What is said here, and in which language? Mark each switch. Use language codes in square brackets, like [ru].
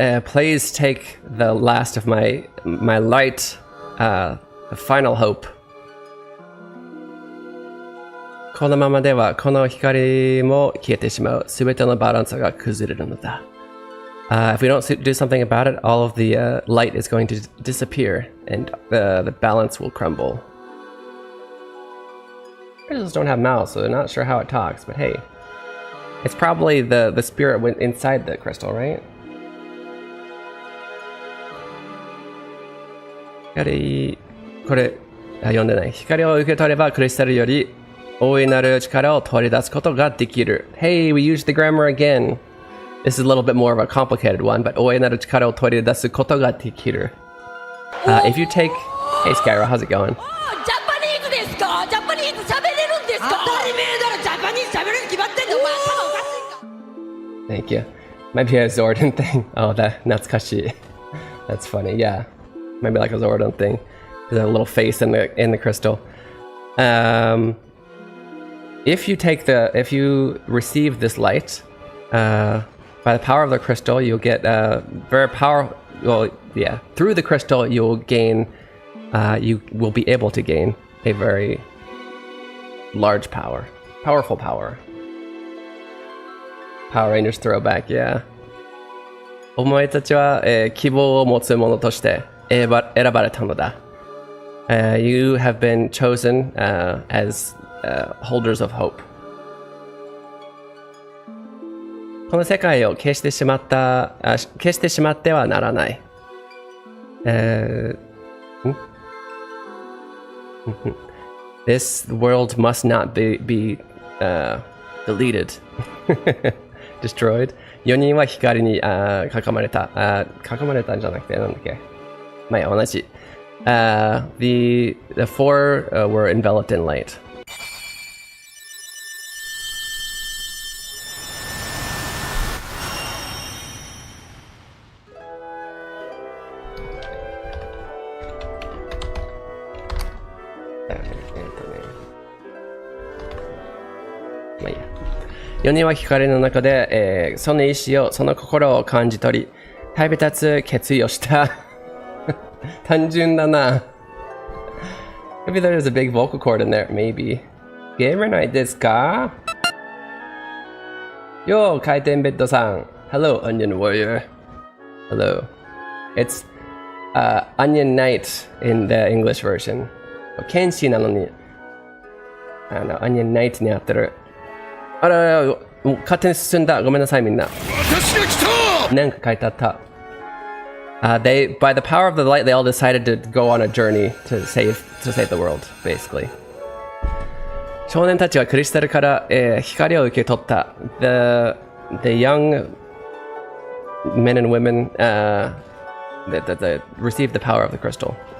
[en] Please take the last of my light, the final hope. [ja] このままではこの光も消えてしまう。すべてのバランスが崩れるのだ。 [en] If we don't do something about it, all of the light is going to disappear, and the balance will crumble. Crystals don't have mouths, so they're not sure how it talks. But hey. It's probably the spirit went inside the crystal, right? [ja] これ、読んでない。光を受け取ればクリスタルより大いなる力を取り出すことができる。 [en] Hey, we used the grammar again. This is a little bit more of a complicated one, but [ja] 大いなる力を取り出すことができる。 [en] If you take... Hey, Skyro, how's it going? [ja] ジャパニーズですか？ジャパニーズ喋れるんですか？当たり前だろ、ジャパニーズ喋れるに決まってんだ、お前頭おかしいか？ [en] Thank you. Might be a Zordon thing. Oh, that Natsukashi. That's funny. Yeah, maybe like a Zordon thing. There's a little face in the crystal. If you receive this light, by the power of the crystal, you'll get very powerful. Well, yeah, through the crystal, you'll gain. You will be able to gain a very large power, powerful power. Power Rangers throwback, yeah. [ja] お前たちは、希望を持つ者として選ばれたのだ。 [en] You have been chosen as holders of hope. [ja] この世界を消してしまってはならない。 [en] This world must not be deleted. [ja] Destroyed. 4人は光に囲まれた。囲まれたんじゃなくて、なんだっけ。まあ、いや、同じ。 [en] The four were enveloped in light. [ja] まあいいや。 4人は光の中で、その意志を、その心を感じ取り、旅立つ決意をした。単純だな。 [en] Maybe there's a big vocal cord in there. Maybe. [ja] ゲームナイトですか？よー、回転ベッドさん。 [en] Hello, Onion Warrior. Hello. It's Onion Knight in the English version. [ja] 剣士なのに、Onion Knight になってる。あらら、勝手に進んだ。ごめんなさい、みんな。なんか書いてあった。 [en] By the power of the light, they all decided to go on a journey to save the world, basically. [ja] 少年たちはクリスタルから、光を受け取った。 [en] The young men and women that received the power of the crystal.